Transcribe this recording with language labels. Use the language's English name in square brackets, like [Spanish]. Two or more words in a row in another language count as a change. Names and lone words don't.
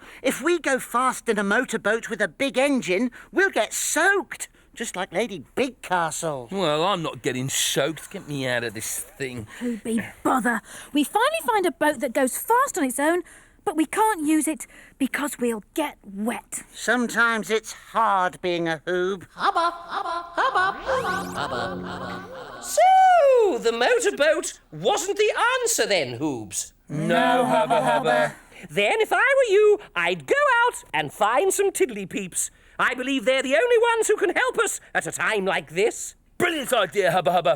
[English] If we go fast in a motorboat with a big engine, we'll get soaked, just like Lady Bigcastle. Well, I'm not getting soaked. Get me out of this thing. Hoobie, bother. We finally find a boat that goes fast on its own, but we can't use it because we'll get wet. Sometimes it's hard being a Hoob. Hubba, hubba, hubba, hubba, hubba, hubba. So, the motorboat wasn't the answer then, Hoobs? No, Hubba Hubba. Then, if I were you, I'd go out and find some tiddly peeps. I believe they're the only ones who can help us at a time like this. Brilliant idea, Hubba Hubba.